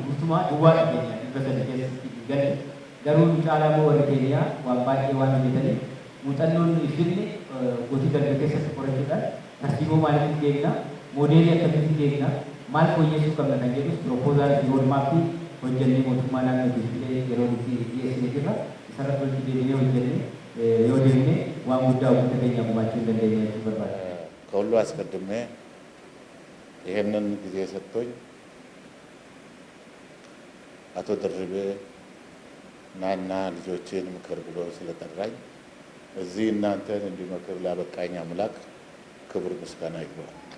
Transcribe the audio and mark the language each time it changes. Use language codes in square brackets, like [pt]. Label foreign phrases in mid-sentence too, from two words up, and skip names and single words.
[om] Guutumaa duwwaadha Keeniyaa 300 keessatti galee. Garuu caalaa moo warra Keeniyaa waan baay'ee waan hojjetaniif muuxannoon ifne gotii darbe keessatti qorachuudhaan tartiiboo maaliif deemna, moodeelii akkamitti deemna, maal fooyyessuu qabna kan jedhus piroopozaal roodmaappii hojjennee mootummaa naannootiif yeroo itti dhiyeessine jirra. Isarratti walitti deebinee hojjennee yoo deemne waan guddaa uummata keenya gumaachuu hin dandeenye jechuu barbaada. [am] ከሁሉ አስቀድሜ ይህንን ጊዜ ሰጥቶኝ አቶ ድርቤ ናና ልጆችን ምክር ብሎ ስለጠራኝ እዚህ እናንተን እንዲመክር ላበቃኝ አምላክ ክብር ምስጋና ይግባው።